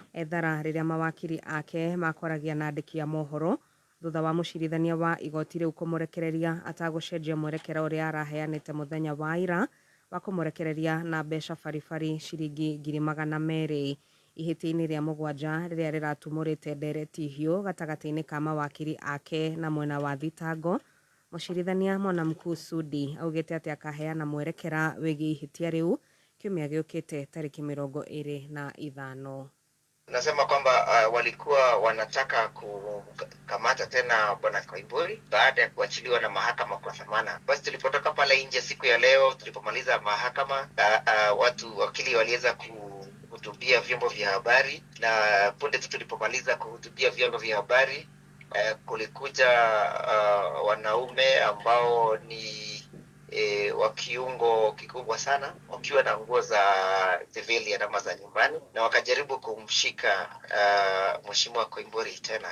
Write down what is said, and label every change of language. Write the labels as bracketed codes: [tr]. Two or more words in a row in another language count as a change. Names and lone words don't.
[ki] Ethara rĩrĩa mawakiri ake makwaragia na andĩki a mohoro thutha wa mucirithania wa igoti riu kumurekereria atagucenjia mwerekera uria araheanite muthenya wa ira wa kumurekereria na mbeca baribari ciringi 200,000 ihiti-ini ria mugwanja riria riratumurite ndereti hiu gatagati-ini ka mawakiri ake na mwena wa thitango. Mucirithania Mwanamkuu Sudi augite ati akaheana mwerekera wigi ihitia riu kiumia giukite tariki 25. [sw] Nasema kwamba walikuwa wanataka kukamata tena Bwana Koimburi baada ya kuachiliwa na mahakama kwa dhamana. Basi tulipotoka pale nje siku ya leo, tulipomaliza mahakama, wakili waliweza kuhutubia vyombo vya habari, na punde tu tulipomaliza kuhutubia vyombo vya habari, kulikuja wanaume ambao ni wa kiungo kikubwa sana, wakiwa na nguo za civilian ama za nyumbani, na wakajaribu kumshika Mheshimiwa Koimburi tena.